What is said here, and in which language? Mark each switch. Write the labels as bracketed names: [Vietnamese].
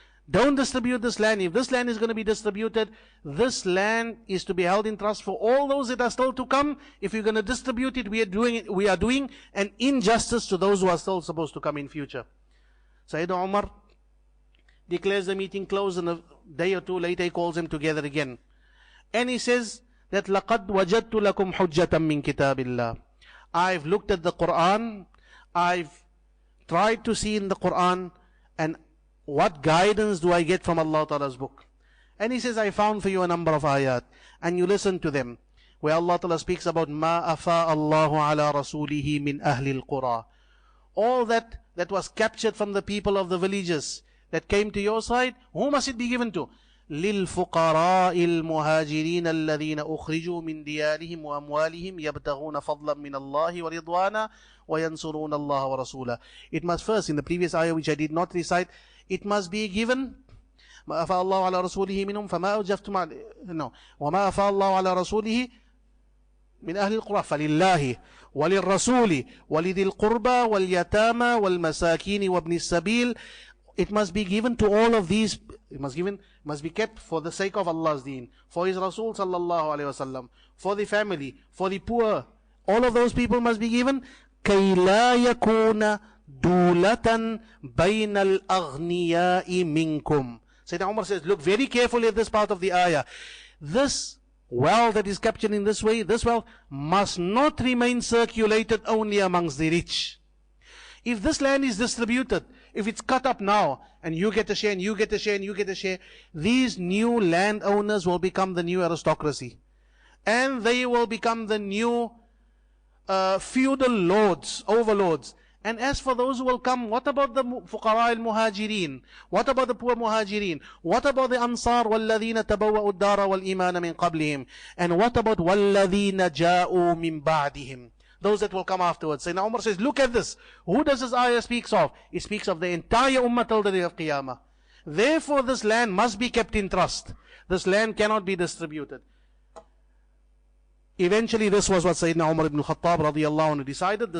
[English] Don't distribute this land. If this land is going to be distributed, this land is to be held in trust for all those that are still to come. If you're going to distribute it, we are doing an injustice to those who are still supposed to come in future. Sayyidina Umar declares the meeting closed, and a day or two later he calls them together again. And he says that [Arabic] لَقَدْ وَجَدْتُ لَكُمْ حُجَّةً مِّن كِتَابِ اللَّهِ. [English] I've looked at the Quran, I've tried to see in the Quran, and what guidance do I get from Allah Ta'ala's book? And he says, I found for you a number of ayat, and you listen to them, where Allah Ta'ala speaks about [Arabic] مَا أَفَاءَ اللَّهُ عَلَى رَسُولِهِ مِنْ أَهْلِ الْقُرَى. [English] All that was captured from the people of the villages, that came to your side, who must it be given to? [Arabic] لِلْفُقَرَاءِ الْمُهَاجِرِينَ الَّذِينَ أُخْرِجُوا مِنْ دِيَارِهِمْ وَأَمْوَالِهِمْ يَبْتَغُونَ فَضْلًا مِنَ اللَّهِ وَرِضْوَانًا وَيَنْصُرُونَ اللَّهَ وَرَسُولَهُ. [English] It must first, in the previous ayah which I did not recite, it must be given [Arabic] مَا أَفَاءَ اللَّهُ عَلَى رَسُولِهِ مِنْهُمْ فَمَا أَوْجَفْتُمْ [English] no [Arabic] وَمَا أَفَاءَ اللَّهُ عَلَى رَسُولِهِ من أهل القرى فلله وللرسول ولذي القربى واليتامى والمساكين وابن السبيل. [English] It must be given to all of these. It must be kept for the sake of Allah's deen, for His Rasul sallallahu alaihi wasallam, for the family, for the poor. All of those people must be given. [Arabic] كَيْ لَا يَكُونَ دُولَةً بَيْنَ الْأَغْنِيَاءِ مِنْكُمْ. [English] Sayyidina Umar says, look very carefully at this part of the ayah. This wealth that is captured in this way, this wealth must not remain circulated only amongst the rich. If this land is distributed, if it's cut up now, and you get a share, and you get a share, and you get a share, these new landowners will become the new aristocracy. And they will become the new feudal lords, overlords. And as for those who will come, what about the fuqara al-muhajirin? What about the poor muhajirin? What about the ansar [Arabic] وَالَّذِينَ تَبَوَّأُوا الدَّارَ وَالْإِيمَانَ مِنْ قَبْلِهِمْ? [English] And what about [Arabic] وَالَّذِينَ جَاءُوا مِنْ بَعْدِهِمْ? [English] Those that will come afterwards. Sayyidina Umar says, look at this. Who does this ayah speaks of? It speaks of the entire ummah till the day of Qiyamah. Therefore this land must be kept in trust. This land cannot be distributed. Eventually this was what Sayyidina Umar ibn al-Khaṭṭāb radiyallahu anhu decided.